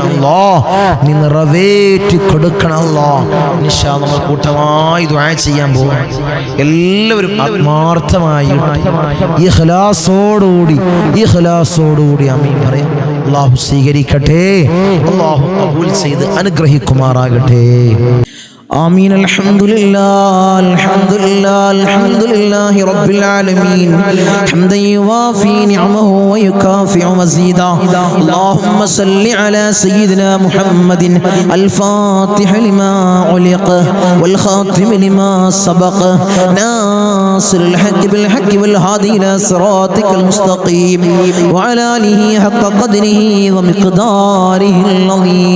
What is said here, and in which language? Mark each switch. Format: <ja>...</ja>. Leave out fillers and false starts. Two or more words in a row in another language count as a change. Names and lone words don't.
<ml>അല്ലാഹ് നീ നിറവേറ്റി കൊടുക്കണം. അല്ലാഹ്</ml> <ar>إن شاء الله</ar> <ml>നമ്മൾ കൂട്ടമായി ദുആ ചെയ്യാൻ പോകും. എല്ലാവരും ആത്മാർത്ഥമായി ഇഖ്ലാസോടുകൂടി ആമീൻ പറയാം. അല്ലാഹു സ്വീകരിക്കട്ടെ, അല്ലാഹു ഖബൂൽ ചെയ്ത് അനുഗ്രഹിക്കുമാറാകട്ടെ.</ml> <ar>آمين. الحمد لله رب العالمين حمدا يوافي نعمه ويكافئ مزيدا. اللهم صل على سيدنا محمد الفاتح لما علق والخاتم لما سبق ناصر الحق بالحق والهادي إلى صراطك المستقيم وعلى آله حق قدره ومقداره العظيم.</ar>